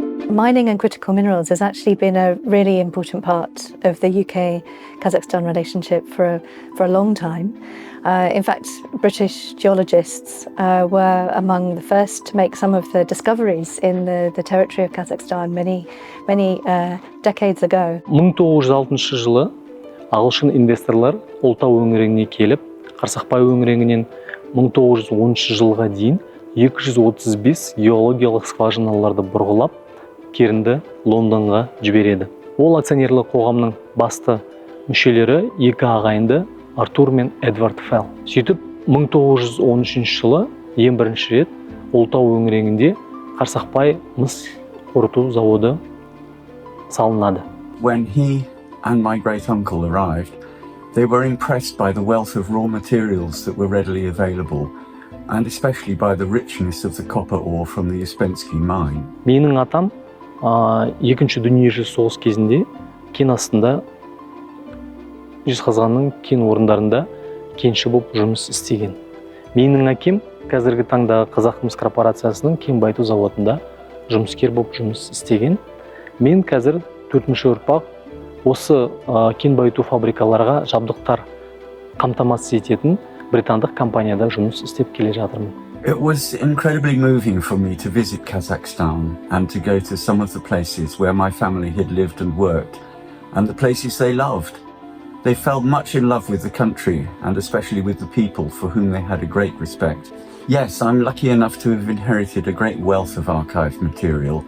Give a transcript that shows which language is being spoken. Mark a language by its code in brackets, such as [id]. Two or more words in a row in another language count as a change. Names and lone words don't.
[en] Mining and critical minerals has actually been a really important part of the UK-Kazakhstan relationship for a long time. In fact, British geologists were among the first to make some of the discoveries in the territory of Kazakhstan many decades ago. [kk] 1906 жылы ағылшын инвесторлар Ұлытау өңіріне келіп, Қарсақбай өңірінен 1913 жылға дейін 235 геологиялық скважиналарды бұрғылап, керінді Лондонға жібереді. Ол акционерлік қоғамның басты мүшелері екі ағайынды Артур мен Эдвард Фелл. Сөйтіп, 1913 жылы ең бірінші рет Ұлытау өңірінде Қарсақбай мыс қорыту заводы салынады. [en] When he and my great uncle arrived, they were impressed by the wealth of raw materials that were readily available, and especially by the richness of the copper ore from the Uspensky mine. [kk] Менің атам екінші дүниежүзілік соғыс кезінде кен астында Жезқазғанның кен орындарында кенші болып жұмыс істеген. Менің әкем қазіргі таңдағы Қазақмыс корпорациясының кен байыту заводында жұмыскер болып жұмыс істеген. Мен қазір 4-ші ұрпақ осы кен байыту фабрикаларға жабдықтар қамтамасыз ететін британдық компанияда жұмыс істеп келе жатырмын. [en] It was incredibly moving for me to visit Kazakhstan and to go to some of the places where my family had lived and worked, and the places they loved. They fell much in love with the country, and especially with the people for whom they had a great respect. Yes, I'm lucky enough to have inherited a great wealth of archived material.